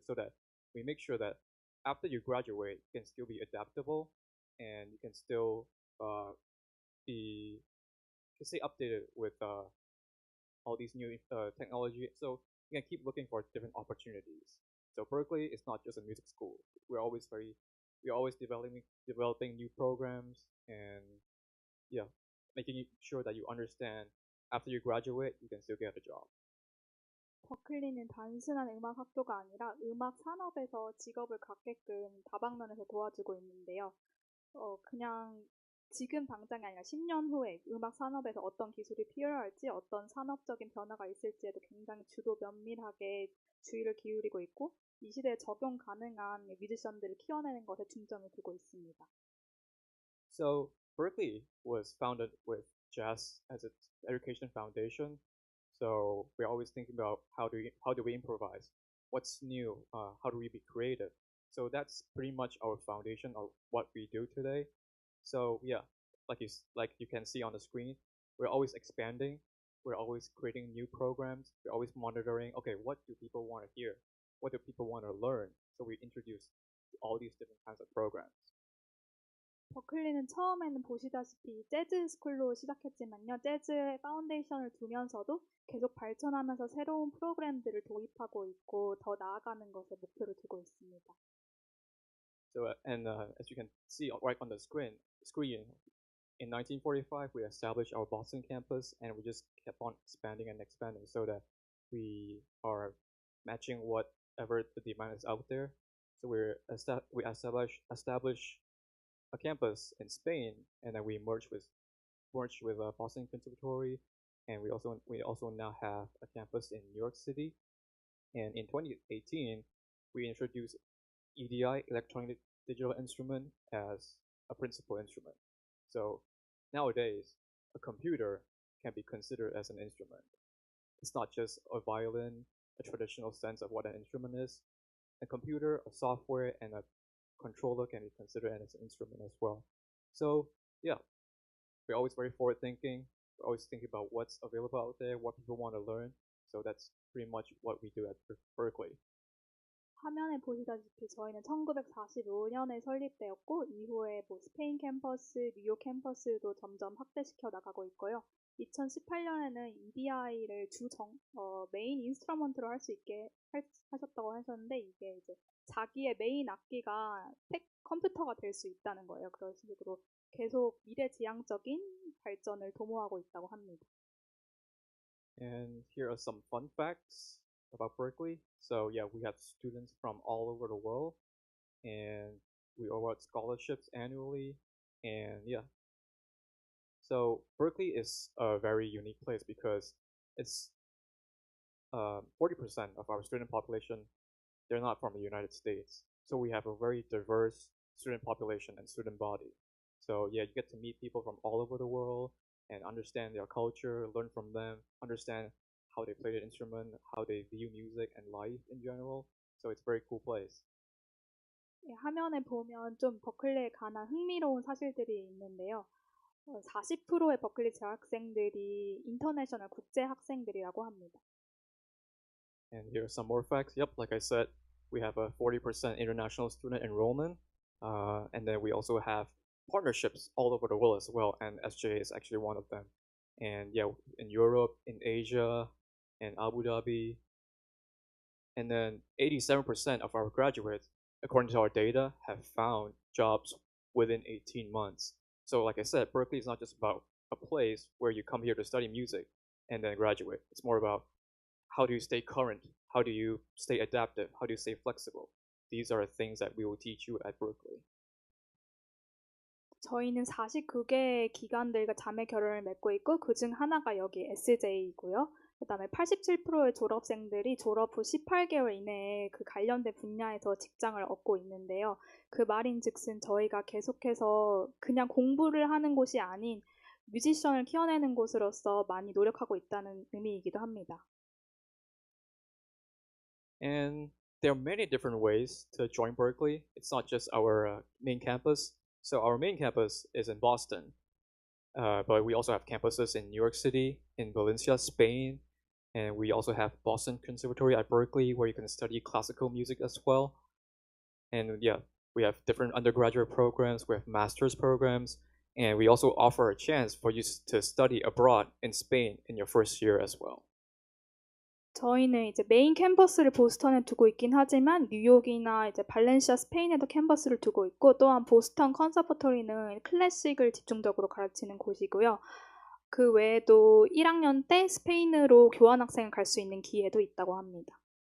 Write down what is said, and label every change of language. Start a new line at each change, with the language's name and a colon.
English: So that we make sure that after you graduate, you can still be adaptable and you can still stay updated with all these new technology. So you can keep looking for different opportunities. So Berklee is not just a music school. We're always developing new programs and yeah, making sure that you understand after you graduate, you can still get a job.
Korean: 버클리는 단순한 음악 학교가 아니라 음악 산업에서 직업을 갖게끔 다방면에서 도와주고 있는데요. 그냥 지금 당장이 아니라 10년 후에 음악 산업에서 어떤 기술이 필요할지 어떤 산업적인 변화가 있을지에도 굉장히 주도 면밀하게 주의를 기울이고 있고 이 시대에 적용 가능한 뮤지션들을 키워내는 것에 중점을 두고 있습니다.
English: So Berklee was founded with jazz as its education foundation. So we're always thinking about how do we improvise? What's new? How do we be creative? So that's pretty much our foundation of what we do today. So yeah, like you can see on the screen, we're always expanding. We're always creating new programs. We're always monitoring. Okay, what do people want to hear? What do people want to learn? So we introduce all these different kinds of programs.
Korean: 버클리는 처음에는 보시다시피 재즈 스쿨로 시작했지만요. 재즈의 파운데이션을 두면서도 계속 발전하면서 새로운 프로그램들을 도입하고 있고 더 나아가는 것을 목표로 두고 있습니다.
English: So as you can see right on the screen, in 1945 we established our Boston campus, and we just kept on expanding and expanding so that we are matching whatever the demand is out there. So we established a campus in Spain, and then we merged with Boston Conservatory, and we also now have a campus in New York City. And in 2018, we introduced EDI, electronic digital instrument, as a principal instrument. So nowadays, a computer can be considered as an instrument. It's not just a violin, a traditional sense of what an instrument is. A computer, a software, and a controller can be considered as an instrument as well. So yeah, we're always very forward thinking. We're always thinking about what's available out there, what people want to learn. So that's pretty much what we do at Berklee.
Korean: 화면에 보시다시피 저희는 1945년에 설립되었고 이후에 스페인 캠퍼스, 뉴욕 캠퍼스도 점점 확대시켜 나가고 있고요. 2018년에는 EDI를 메인 인스트루먼트로 할 수 있게 하셨다고 하셨는데 이게 이제 자기의 메인 악기가 컴퓨터가 될 수 있다는 거예요. 그런 식으로 계속 미래지향적인 발전을 도모하고 있다고 합니다.
English: And here are some fun facts about Berklee. So yeah, we have students from all over the world, and we award scholarships annually, and yeah. So Berklee is a very unique place because it's 40% of our student population, they're not from the United States. So we have a very diverse student population and student body. So yeah, you get to meet people from all over the world and understand their culture, learn from them, understand how they play the instrument, how they view music and life in general. So it's a very cool place.
Korean: 화면에 보면 좀 버클리에 관한 흥미로운 사실들이 있는데요. 40%의 버클리 재학생들이 인터내셔널 국제 학생들이라고 합니다.
English: And here are some more facts. Yep, like I said, we have a 40% international student enrollment, and then we also have partnerships all over the world as well, and SJA is actually one of them. And yeah, in Europe, in Asia, in Abu Dhabi, and then 87% of our graduates, according to our data, have found jobs within 18 months. So like I said, Berklee is not just about a place where you come here to study music and then graduate. It's more about how do you stay current? How do you stay adaptive? How do you stay flexible? These are things that we will teach you at Berklee.
Korean: 저희는 49개의 기관들과 자매 결연을 맺고 있고 그중 하나가 여기 SJ이고요. 그다음에 87%의 졸업생들이 졸업 후 18개월 이내에 그 관련된 분야에서 직장을 얻고 있는데요. 그 말인즉슨 저희가 계속해서 그냥 공부를 하는 곳이 아닌 뮤지션을 키워내는 곳으로서 많이 노력하고 있다는 의미이기도 합니다.
English: And there are many different ways to join Berklee. It's not just our main campus. So our main campus is in Boston, but we also have campuses in New York City, in Valencia, Spain, and we also have Boston Conservatory at Berklee where you can study classical music as well. And yeah, we have different undergraduate programs, we have master's programs, and we also offer a chance for you to study abroad in Spain in your first year as well.
Korean: 저희는 이제 메인 캠퍼스를 보스턴에 두고 있긴 하지만 뉴욕이나 이제 발렌시아, 스페인에도 캠퍼스를 두고 있고 또한 보스턴 컨서버토리는 클래식을 집중적으로 가르치는 곳이고요. 그 외에도 1학년 때 스페인으로 교환학생을 갈 수 있는 기회도 있다고 합니다.